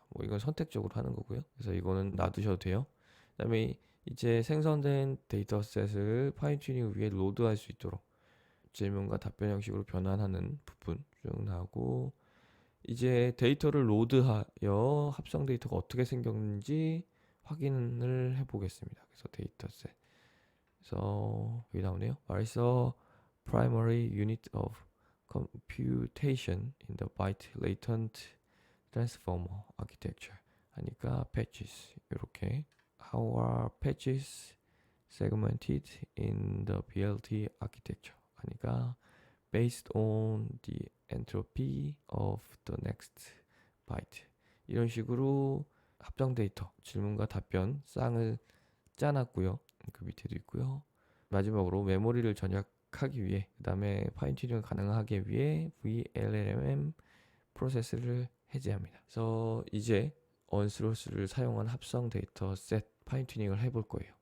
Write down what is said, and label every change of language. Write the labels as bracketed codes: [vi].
[ko] 뭐 이건 선택적으로 하는 거고요. 그래서 이거는 놔두셔도 돼요. 그 다음에 이제 생성된 데이터셋을 파인튜닝을 위해 로드할 수 있도록 질문과 답변 형식으로 변환하는 부분 쭉 나오고, 이제 데이터를 로드하여 합성 데이터가 어떻게 생겼는지 확인을 해보겠습니다. 그래서 데이터셋. 그래서 여기 나오네요. [en] What is a primary unit of computation in the byte latent transformer architecture? [ko] 하니까 patches. 이렇게 [en] How are patches segmented in the BLT architecture? [ko] 하니까 [en] based on the entropy of the next byte. [ko] 이런 식으로 합성 데이터 질문과 답변 쌍을 짜놨고요. 그 밑에도 있고요. 마지막으로 메모리를 절약하기 위해, 그 다음에 파인 튜닝을 가능하게 위해 VLLM 프로세스를 해제합니다. 그래서 이제 언슬로스를 사용한 합성 데이터 셋 파인 튜닝을 해볼 거예요.